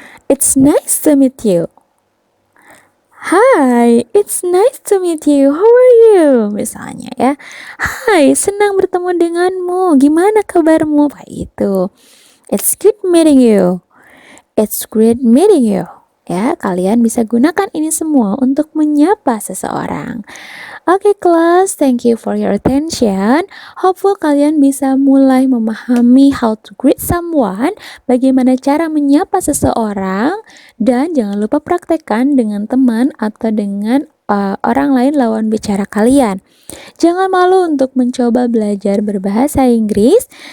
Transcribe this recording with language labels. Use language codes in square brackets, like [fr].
[en] It's nice to meet you. Hi, it's nice to meet you. How are you? [id] Misalnya ya. Hai, senang bertemu denganmu. Gimana kabarmu? Kayak gitu. [en] It's good meeting you. It's great meeting you. [id] Ya, kalian bisa gunakan ini semua untuk menyapa seseorang. Oke kelas, [en] thank you for your attention. [id] Hopeful kalian bisa mulai memahami [en] how to greet someone, [id] bagaimana cara menyapa seseorang, dan jangan lupa praktekkan dengan teman atau dengan orang lain lawan bicara kalian. Jangan malu untuk mencoba belajar berbahasa Inggris.